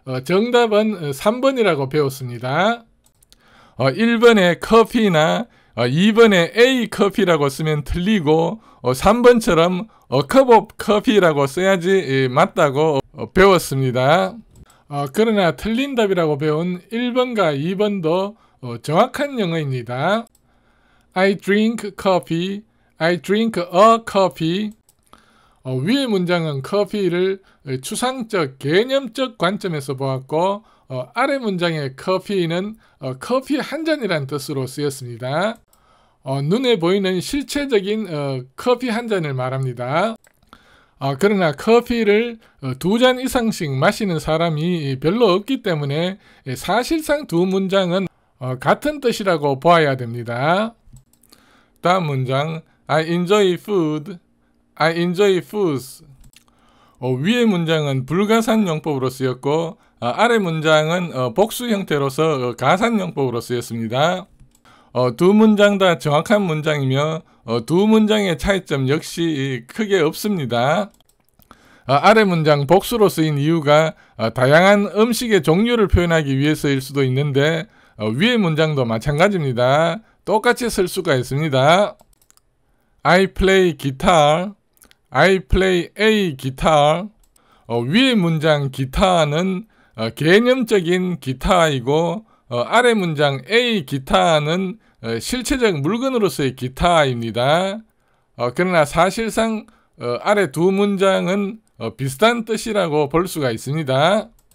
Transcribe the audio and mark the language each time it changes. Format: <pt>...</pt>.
<ko>정답은 3번이라고 배웠습니다. 1번에 커피나 2번에 A 커피라고 쓰면 틀리고 3번처럼</ko> <en>cup of coffee</en> <ko>라고 써야지 맞다고 배웠습니다. 그러나 틀린 답이라고 배운 1번과 2번도 정확한 영어입니다.</ko> <en>I drink coffee, I drink a coffee.</en> <ko>위의 문장은 커피를 추상적, 개념적 관점에서 보았고 아래 문장의 커피는 커피 한 잔이란 뜻으로 쓰였습니다. 눈에 보이는 실체적인 커피 한 잔을 말합니다. 그러나 커피를 2잔 이상씩 마시는 사람이 별로 없기 때문에 사실상 두 문장은 같은 뜻이라고 보아야 됩니다. 다음 문장</ko> <en>I enjoy food, I enjoy foods.</en> <ko>위의 문장은 불가산 용법으로 쓰였고 아래 문장은 복수 형태로서 가산 용법으로 쓰였습니다. 두 문장 다 정확한 문장이며 두 문장의 차이점 역시 크게 없습니다. 아래 문장 복수로 쓰인 이유가 다양한 음식의 종류를 표현하기 위해서일 수도 있는데 위의 문장도 마찬가지입니다. 똑같이 쓸 수가 있습니다.</ko> <en>I play guitar, I play a guitar.</en> <ko>위의 문장 기타는 개념적인 기타이고 아래 문장 A 기타는 실체적 물건으로서의 기타입니다. 그러나 사실상 아래 두 문장은 비슷한 뜻이라고 볼 수가 있습니다.</ko>